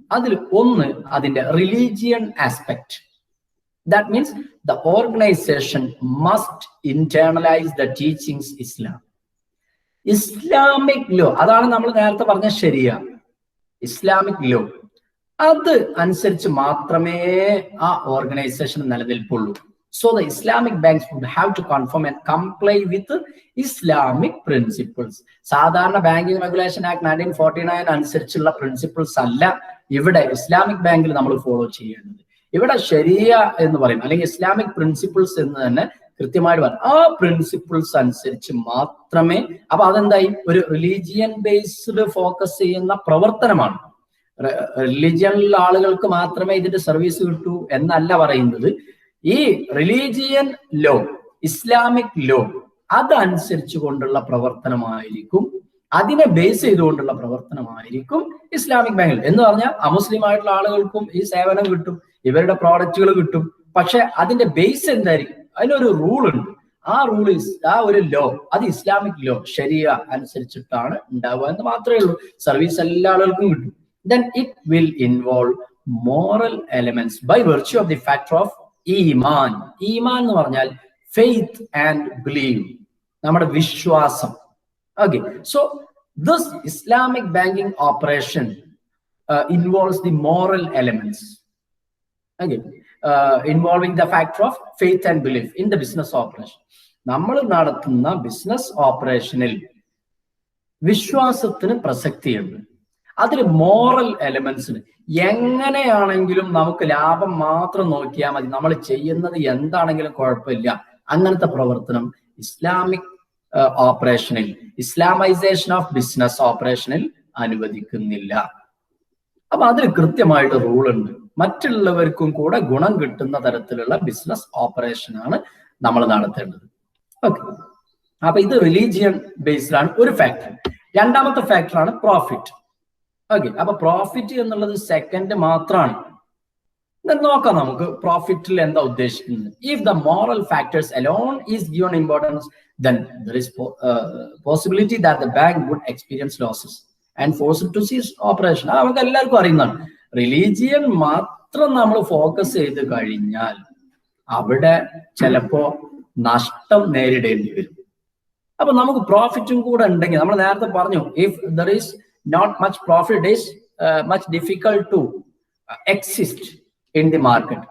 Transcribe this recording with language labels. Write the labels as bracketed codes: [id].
[ml] അതിൽ ഒന്ന് അതിന്റെ [en] Religion aspect. That means the organization must internalize the teachings Islam. [ml] Islamic law, അതാണ് നമ്മൾ നേരത്തെ പറഞ്ഞ ശരിയ ഇസ്ലാമിക് ലോ, അത് അനുസരിച്ച് മാത്രമേ ആ organisation നിലനിൽപ്പുള്ളൂ. [en] So the Islamic banks would have to conform and comply with Islamic principles. [ml] സാധാരണ ബാങ്കിങ് റെഗുലേഷൻ ആക്ട് 1949 അനുസരിച്ചുള്ള പ്രിൻസിപ്പിൾസ് അല്ല ഇവിടെ ഇസ്ലാമിക് ബാങ്കിൽ നമ്മൾ ഫോളോ ചെയ്യേണ്ടത്. ഇവിടെ ശരിയ എന്ന് പറയും, അല്ലെങ്കിൽ ഇസ്ലാമിക് പ്രിൻസിപ്പിൾസ് എന്ന് തന്നെ കൃത്യമായിട്ട് പറയും. ആ പ്രിൻസിപ്പിൾസ് അനുസരിച്ച് മാത്രമേ, അപ്പൊ അതെന്തായി, ഒരു റിലീജിയൻ ബേസ്ഡ് ഫോക്കസ് ചെയ്യുന്ന പ്രവർത്തനമാണ്. റിലീജിയനിലുള്ള ആളുകൾക്ക് മാത്രമേ ഇതിന്റെ സർവീസ് കിട്ടൂ എന്നല്ല പറയുന്നത്. ഈ റിലീജിയൻ ലോ, ഇസ്ലാമിക് ലോ, അതനുസരിച്ച് കൊണ്ടുള്ള പ്രവർത്തനമായിരിക്കും, അതിനെ ബേസ് ചെയ്തുകൊണ്ടുള്ള പ്രവർത്തനമായിരിക്കും ഇസ്ലാമിക് ബാങ്കിൽ. എന്ന് പറഞ്ഞാൽ അമുസ്ലിം ആയിട്ടുള്ള ആളുകൾക്കും ഈ സേവനം കിട്ടും, ഇവരുടെ പ്രോഡക്റ്റുകൾ കിട്ടും. പക്ഷെ അതിന്റെ ബേസ് എന്തായിരിക്കും? അതിനൊരു റൂൾ ഉണ്ട്. ആ റൂൾ, ആ ഒരു ലോ, അത് ഇസ്ലാമിക് ലോ, ശരിയ അനുസരിച്ചിട്ടാണ് ഉണ്ടാവുക എന്ന് മാത്രമേ ഉള്ളൂ. സർവീസ് എല്ലാ ആളുകൾക്കും കിട്ടും. [en] Then it will involve moral elements by virtue of the factor of ഈമാൻ. [ml] ഈമാൻ എന്ന് പറഞ്ഞാൽ [en] faith and believe, [ml] നമ്മുടെ വിശ്വാസം. [en] Okay, so this Islamic banking operation involves the moral elements. Okay, involving the factor of faith and belief in the business operation. [ml] നമ്മൾ നടത്തുന്ന business ഓപ്പറേഷനിൽ വിശ്വാസത്തിന് പ്രസക്തിയുണ്ട്. അതിൽ മോറൽ എലമെന്റ്സിന് എങ്ങനെയാണെങ്കിലും നമുക്ക് ലാഭം മാത്രം നോക്കിയാൽ മതി, നമ്മൾ ചെയ്യുന്നത് എന്താണെങ്കിലും കുഴപ്പമില്ല, അങ്ങനത്തെ പ്രവർത്തനം ഇസ്ലാമിക് ഓപ്പറേഷനിൽ, ഇസ്ലാമൈസേഷൻ ഓഫ് ബിസിനസ് ഓപ്പറേഷനിൽ അനുവദിക്കുന്നില്ല. അപ്പൊ അതിൽ കൃത്യമായിട്ട് റൂൾ ഉണ്ട്. മറ്റുള്ളവർക്കും കൂടെ ഗുണം കിട്ടുന്ന തരത്തിലുള്ള ബിസിനസ് ഓപ്പറേഷനാണ് നമ്മൾ നടത്തേണ്ടത്. ഓക്കെ, അപ്പൊ ഇത് റിലീജിയൻ ബേസ്ഡ് ആണ് ഒരു ഫാക്ടർ. രണ്ടാമത്തെ ഫാക്ടറാണ് പ്രോഫിറ്റ്. ഓക്കെ, അപ്പൊ പ്രോഫിറ്റ് എന്നുള്ളത് സെക്കൻഡ് മാത്രമാണ്. നോക്കാം നമുക്ക് പ്രോഫിറ്റിൽ എന്താ ഉദ്ദേശിക്കുന്നത്. [en] If the moral factors alone is given importance, then there is possibility that the bank would experience losses and forced to cease operation. [ml] നമുക്ക് എല്ലാവർക്കും അറിയുന്നതാണ്. റിലീജിയൻ മാത്രം നമ്മൾ ഫോക്കസ് ചെയ്ത് കഴിഞ്ഞാൽ അവിടെ ചിലപ്പോ നഷ്ടം നേരിടേണ്ടി വരും. അപ്പൊ നമുക്ക് പ്രോഫിറ്റും കൂടെ ഉണ്ടെങ്കിൽ, നമ്മൾ നേരത്തെ പറഞ്ഞു, [en] If there is not much profit, is much difficult to exist in the market.